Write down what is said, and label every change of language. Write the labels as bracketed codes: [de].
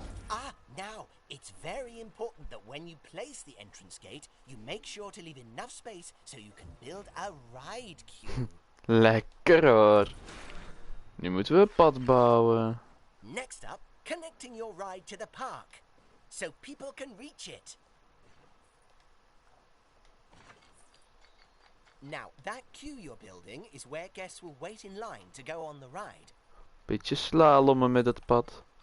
[en] Ah, now, it's very important that when you place the entrance gate, you make sure to leave enough space so you can build a ride queue. [nl] Lekker hoor. Nu moeten we een pad bouwen. [en] Next up, connecting your ride to the park, so people can reach it. Now, that queue you're building is where guests will wait in line to go on the ride. [nl] Beetje slalommen met het pad.